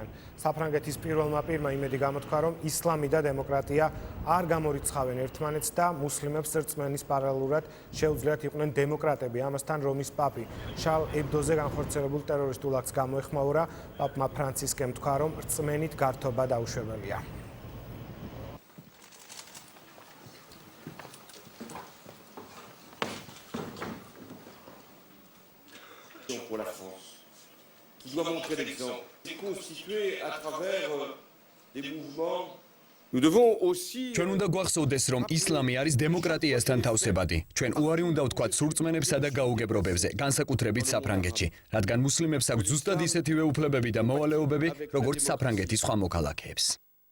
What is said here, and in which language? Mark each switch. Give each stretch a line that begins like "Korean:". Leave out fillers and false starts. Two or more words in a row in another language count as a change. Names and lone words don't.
Georgian: საფრანგეთის პირველმა პირმა იმედი გამოთქვა, რომ ისლამი და დემოკრატია არ გამორიცხავენ ერთმანეთს და მუსლიმებს რწმენის პარალელურად შეუძლიათ იყვნენ დემოკრატები. ამასთან რომის პაპი შარლ ებდოზე განხორციელებულ ტერორისტულ აქტს გამოეხმაურა. პაპმა ფრანცისკემ თქვა, რომ რწმენით გართობა დაუშვებელია.
French: Pour la France, qui doit montrer l'exemple, est constituée à travers des mouvements. Nous devons aussi
Georgian: ჩვენ უნდა გვახსოვდეს, რომ ისლამი არის დემოკრატიასთან თავსებადი. ჩვენ უარი უნდა ვთქვათ სურწმენებსა და გაუგებრობებზე, განსაკუთრებით საფრანგეთში, რადგან მუსლიმებს აქვს ზუსტად ისეთივე უფლებები და მოვალეობები, როგორც საფრანგეთის სხვა მოქალაქეებს.